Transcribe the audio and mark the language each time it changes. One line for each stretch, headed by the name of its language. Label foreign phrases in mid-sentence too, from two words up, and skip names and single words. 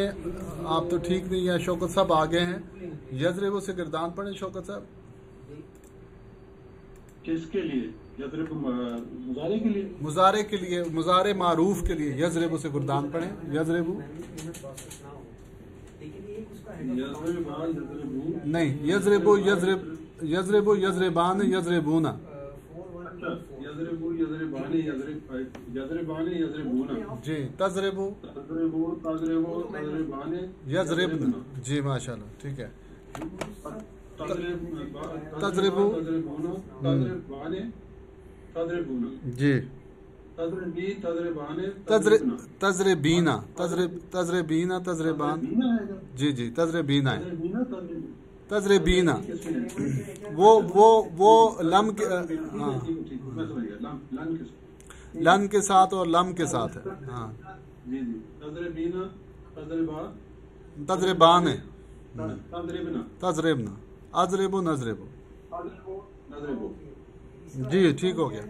Urdu: آپ تو ٹھیک نہیں ہیں، شوکت صاحب آگے ہیں. یضربو سے گردان پڑھیں شوکت صاحب. کس کے لیے؟ یضرب مضارع کے لیے، مضارع کے لیے، مضارع معروف کے لیے یضربو سے گردان پڑھیں. یضربو نہیں،
Arabic: یضربو یضربو یضربان یضربونا.
Urdu: جی
Arabic: تضربو یضربن،
Urdu: جی
Arabic: ماشاء اللہ
Urdu: ٹھیک ہے.
Arabic: تضربو جی تضربینا تضربینا تضربان،
Urdu: جی جی
Arabic: تضربینا ہے.
Urdu: تضربینا وہ لم کے لن کے ساتھ اور لم کے ساتھ ہے. ہاں تضربان ہے.
Arabic: تضربنا اضربو نضربو،
Urdu: جی ٹھیک ہو گیا.